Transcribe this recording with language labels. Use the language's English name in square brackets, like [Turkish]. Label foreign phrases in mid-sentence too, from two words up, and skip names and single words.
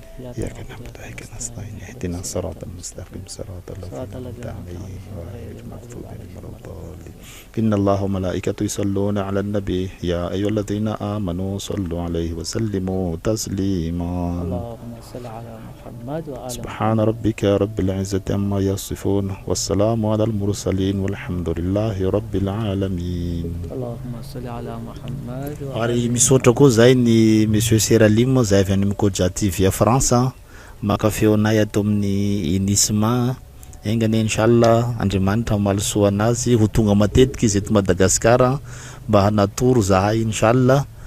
[Arabic] إياك نعبد وإياك نستعين اهدنا الصراط المستقيم صراط الذين أنعمت عليهم غير المغضوب عليهم ولا الضالين إن الله وملائكته يصلون على النبي يا أيها الذين آمنوا صلوا عليه وسلموا تسليما اللهم صل على محمد وعلى سبحان ربك رب العزة عما يصفون والسلام على المرسلين والحمد لله رب العالمين اللهم صل على محمد [Malagasy] ary misaotra koa zay ny monsieur Seralim zay avy any Kodja TV a France maka feonay ato amin'ny inisma engany inshallah Andriamanitra malosoa anazy ho tonga matetika izy eto Madagasikara mba hanatoro zahay inshallah